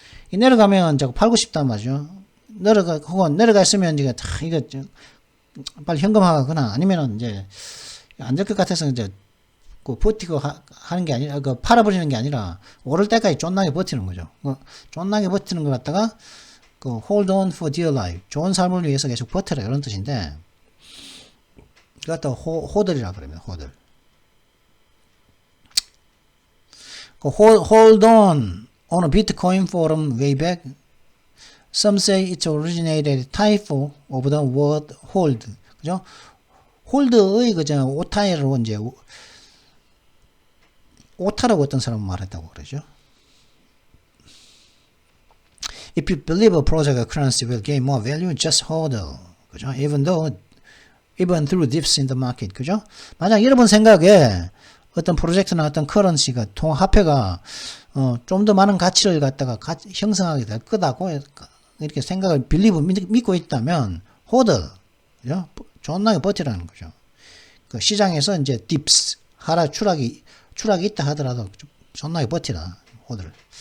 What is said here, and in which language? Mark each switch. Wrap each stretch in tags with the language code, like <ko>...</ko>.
<ko>내려가면 자꾸 팔고 싶단 말이죠. 혹은 내려가 있으면 이거 빨리 현금화하거나 아니면은 이제 안 될 것 같아서 이제 버티고 하는 게 아니라, 팔아버리는 게 아니라, 오를 때까지 쫀나게 버티는 거죠. 쫀나게 버티는 걸 갖다가,</ko> <en>hold on for dear life.</en> <ko>좋은 삶을 위해서 계속 버텨라. 이런 뜻인데, 그거 갖다가 호들이라고 그럽니다. 호들.</ko> <en>Hold on a Bitcoin forum way back. Some say it originated typo of the word hold.</en> <ko>그죠? 홀드의 오타로 이제, 오타라고 어떤 사람은 말했다고 그러죠.</ko> <en>If you believe a project or currency will gain more value, just hold it.</en> <ko>그죠?</ko> <en>Even through dips in the market.</en> <ko>그죠? 만약 여러분 생각에 어떤 프로젝트나 어떤 커런시가, 화폐가, 좀 더 많은 가치를 갖다가 형성하게 될 거다고 이렇게 생각을, 믿고 있다면, hold. 그죠? 존나게 버티라는 거죠. 시장에서 이제 dips, 추락이 있다 하더라도 존나게 버티라, 호들.</ko>